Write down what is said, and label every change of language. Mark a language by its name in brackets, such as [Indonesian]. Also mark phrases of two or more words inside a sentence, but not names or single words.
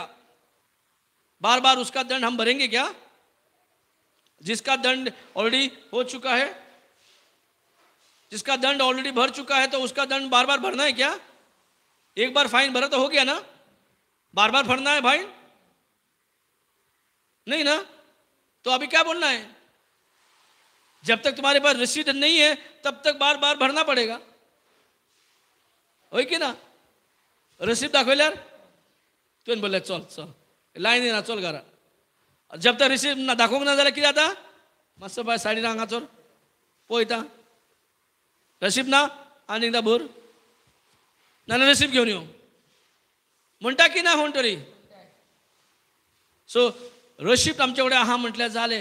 [Hindi] बार बार उसका दंड हम भरेंगे क्या? जिसका दंड ऑलरेडी हो चुका है, जिसका दंड ऑलरेडी भर चुका है, तो उसका दंड बार बार भरना है क्या? एक बार फाइन भरा तो हो गया ना? बार बार भरना है फाइन? नहीं ना। तो अभी क्या बोलना है? जब तक तुम्हारे पास रसीद नहीं है तब तक बार बार भरना पड़ेगा, [Konkani] होय की ना? रसीद दाखवल्यावर तुवें बोलले चल चल लायन येना चल घरा. [Hindi] जब तक [Konkani] रसीद ना दाखोवंक ना जाल्यार कितें जाता? मातसो बाय सायडीन आंगाचोर पळयता, रसीद ना आनी एकदां भर, नाल्यार रसीद घेवन यो म्हणटा की ना कोण तरी. सो रशीद आमचे कडेन आहा म्हटल्यार जालें.